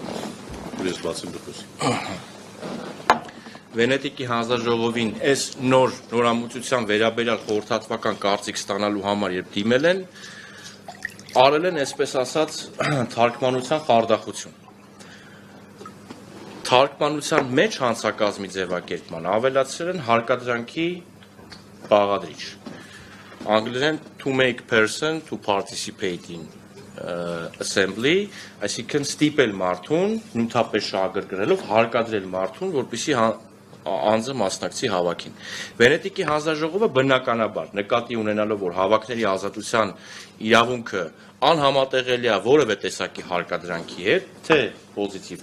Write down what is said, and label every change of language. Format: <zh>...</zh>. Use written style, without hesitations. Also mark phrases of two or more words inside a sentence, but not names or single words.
<hy>Վենետիկի հանձնաժողովին այս նորամուծության վերաբերյալ խորհրդատվական կարծիք ստանալու համար երբ դիմել են, արել են այսպես ասած թարգմանության խարդախություն։ Թարգմանության մեջ հանցակազմի ձևակերպման ավելացրել են հարկադրանքի բաղադրիչ։ Անգլերեն</hy> <en>to make person to participate in assembly,</en> <hy>այսինքն ստիպել մարդուն նյութապես շահագրգռելով հարկադրել մարդուն, որպեսզի անձը մասնակցի հավաքին։ Վենետիկի հանձնաժողովը բնականաբար նկատի ունենալով, որ հավաքների ազատության իրավունքը անհամատեղելի է որևէ տեսակի հարկադրանքի հետ, թե պոզիտիվ,</hy>